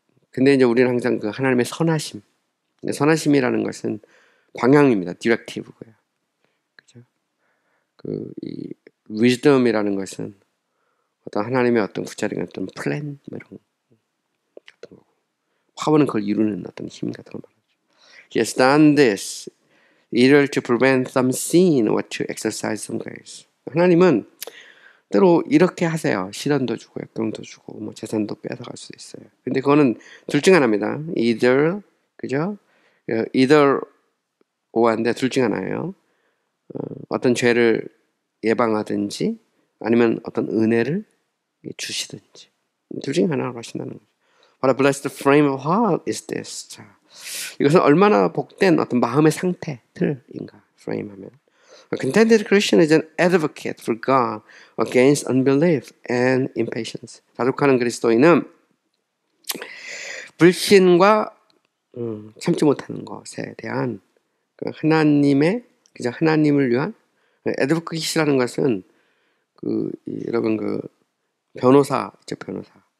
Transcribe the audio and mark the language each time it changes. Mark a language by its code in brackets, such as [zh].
[ko] 근데 이제 우리는 항상 하나님의 선하심이라는 것은 방향입니다. 디렉티브고요. 그죠? 이 wisdom이라는 것은 어떤 하나님의 어떤 구체적인 어떤 플랜 이런 같은 거고, 파워는 그걸 이루는 어떤 힘 같은 거 말이죠. [en] He has done this either to prevent some sin or to exercise some grace. [ko] 하나님은 때로 이렇게 하세요. 시련도 주고 역경도 주고 재산도 뺏어갈 수도 있어요. 근데 그거는 둘 중 하나입니다. either, 그죠? either 오한데 둘 중 하나예요. 어떤 죄를 예방하든지 아니면 어떤 은혜를 주시든지 둘 중에 하나로 하신다는 거죠. [en] What a blessed frame of heart is this. [ko] 자, 이것은 얼마나 복된 어떤 마음의 상태들인가. frame 하면 [en] A contented Christian is an advocate for God against unbelief and impatience. [ko] 자족하는 그리스도인은 불신과 참지 못하는 것에 대한 하나님을 위한 advocate라는 것은 여러분 변호사 있죠, 변호사.